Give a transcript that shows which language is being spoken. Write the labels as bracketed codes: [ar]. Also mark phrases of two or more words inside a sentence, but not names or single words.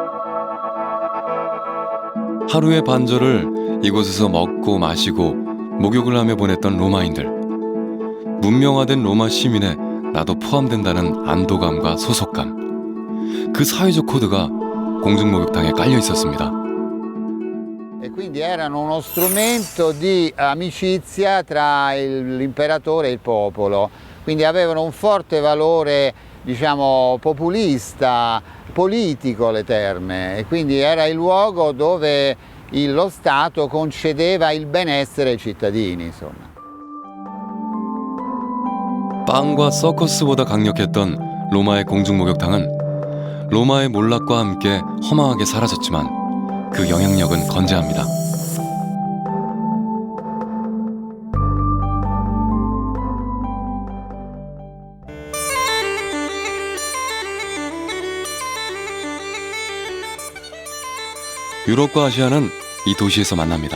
[ko] 하루의 반절을 이곳에서 먹고 마시고 목욕을 하며 보냈던 로마인들. 문명화된 로마 시민에 나도 포함된다는 안도감과 소속감. 그 사회적 코드가 공중목욕탕에 깔려 있었습니다. [it] E quindi erano uno strumento di amicizia tra l'imperatore e il popolo. Quindi avevano un forte valore, diciamo, populista, politico le terme. E quindi era il luogo dove lo Stato concedeva il benessere ai cittadini, insomma. [ko] 빵과 서커스보다 강력했던 로마의 공중목욕탕은 로마의 몰락과 함께 허망하게 사라졌지만 그 영향력은 건재합니다. 유럽과 아시아는 이 도시에서 만납니다.